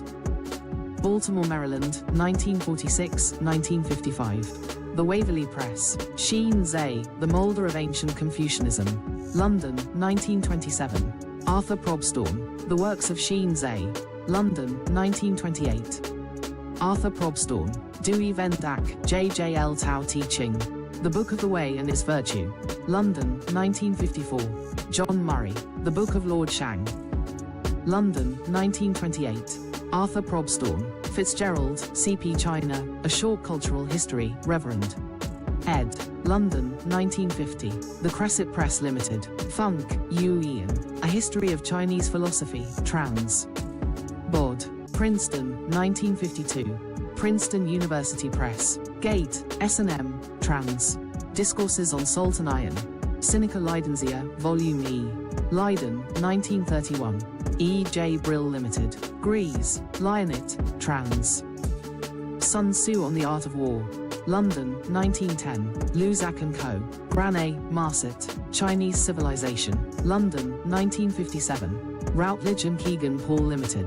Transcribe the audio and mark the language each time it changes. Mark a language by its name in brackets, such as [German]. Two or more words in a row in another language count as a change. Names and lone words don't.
[English] Baltimore, Maryland, 1946-1955. The Waverley Press. Xin Zhe, The Moulder of Ancient Confucianism. London, 1927. Arthur Probstorm. The Works of Xin Zhe. London, 1928. Arthur Probstorm. Dewey Vendak, J.J.L. Tao Te Ching. The Book of the Way and Its Virtue. London, 1954. John Murray. The Book of Lord Shang. London, 1928. Arthur Probstorm. Fitzgerald, C.P. China, A Short Cultural History, Reverend. ed. London, 1950. The Cresset Press Limited. Funk, Yu Ian. A History of Chinese Philosophy, Trans. Bod. Princeton, 1952. Princeton University Press. Gate, S&M, Trans. Discourses on Salt and Iron. Sinica Leidenzia, Volume E. Leiden, 1931. E. J. Brill Limited. Grease, Lionit, Trans. Sun Tzu on the Art of War. London, 1910. Luzak & Co. Granay, Marset. Chinese Civilization. London, 1957. Routledge and Kegan Paul Limited.